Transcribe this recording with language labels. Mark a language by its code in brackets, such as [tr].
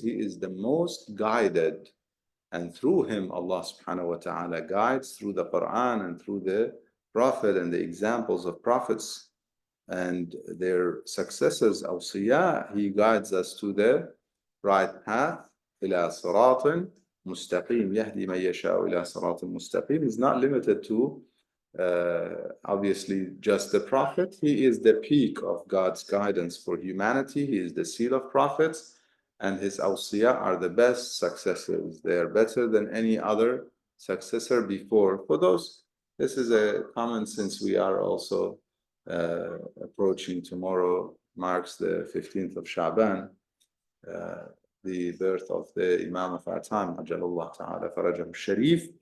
[en] He is the most guided, and through him Allah subhanahu wa ta'ala guides through the Quran and through the Prophet and the examples of prophets and their successors, awsiya. He guides us to the right path. [ar] إلى صراط مستقيم يهدي من يشاء إلى صراط مستقيم [en] is not limited to obviously just the Prophet. He is the peak of God's guidance for humanity. He is the seal of prophets, and his awsiya are the best successors. They are better than any other successor before. For those, this is a comment since we are also approaching tomorrow, marks the 15th of Sha'ban, the birth of the Imam of our time, Ajalullah Ta'ala Farajahu Sharif.